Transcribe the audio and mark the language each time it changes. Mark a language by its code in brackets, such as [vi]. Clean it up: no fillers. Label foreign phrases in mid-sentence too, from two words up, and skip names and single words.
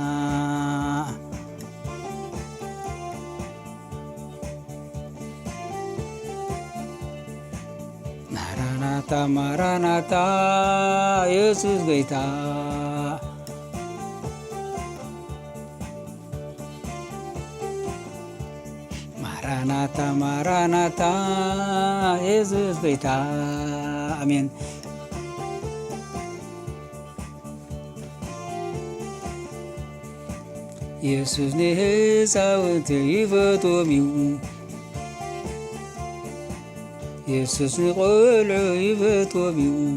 [am] ማራናታ ማራናታ ኢየሱስ ጌታ። ማራናታ ማራናታ ኢየሱስ ጌታ። አሜን። [ti] ኢየሱስ ንሕፃውንቲ ይፈትዎም እዩ። ኢየሱስ ንቆልዑ ይፈትዎም እዩ።